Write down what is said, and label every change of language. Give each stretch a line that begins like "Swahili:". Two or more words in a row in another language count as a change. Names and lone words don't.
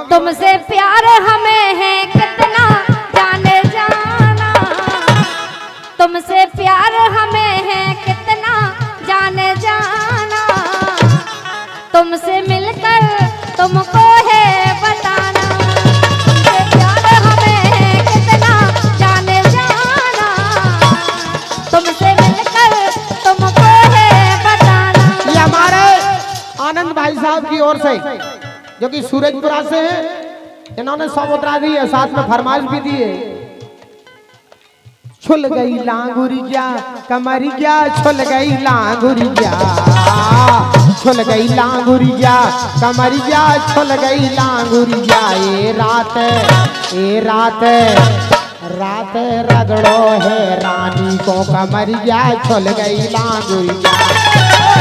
Hindi: तुमसे प्यार हमें है कितना जाने जाना, तुमसे प्यार हमें है कितना जाने जाना, तुमसे मिलकर तुमको है बताना, तुमसे प्यार हमें है कितना जाने जाना, तुमसे मिलकर तुमको है बताना। ये हमारे आनंद भाई साहब की ओर से जो कि सूरजपुरा से हैं, इन्होंने 100 मुद्रा दी है, साथ में फरमाइश भी दी है।
Braj: छुल गई लांगुरिया कमरिया, छुल गई लांगुरिया, छुल गई लांगुरिया कमरिया, छुल गई लांगुरिया। ए रात रगड़ो है रानी को कमरिया, छुल गई लांगुरिया।